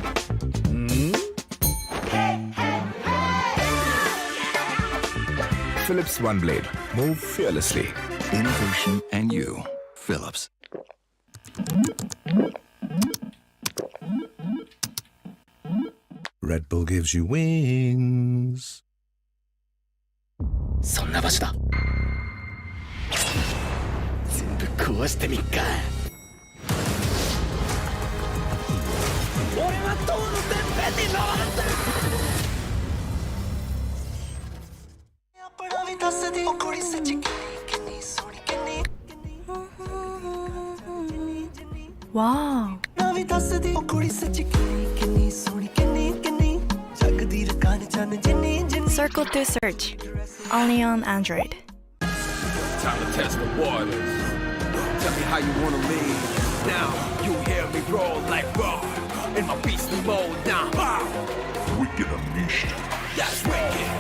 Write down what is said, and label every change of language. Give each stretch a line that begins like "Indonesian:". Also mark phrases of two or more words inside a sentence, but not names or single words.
English: Philips One Blade. Move fearlessly. Innovation and you. Philips. Red Bull gives you wings.
Japanese: そんな場所だ全部壊してみっか俺は塔のてっぺんに登るんだ
Punjabi: ਆਪਣਾ ਵੀ ਦੱਸ ਦੀ ਉਹ ਕੁੜੀ ਸੱਚੀ ਕਿੰਨੀ ਸੋਹਣੀ ਕਿੰਨੀ
English: Wow.
Punjabi: ਨਾ ਵੀ ਦੱਸ ਦੀ ਉਹ ਕੁੜੀ ਸੱਚੀ ਕਿੰਨੀ ਸੋਹਣੀ ਕਿੰਨੀ ਕਿੰਨੀ ਜਗਦੀ ਰਕਾਨ ਚੰਨ ਜਿੰਨੀ ਜਿੰਨੀ
English: Circle to search. Only on Android. Time to test the waters. Tell me how you wanna leave. Now you hear me roll like raw in my beastly mode. Now wow. Wicked unleashed. That's wicked.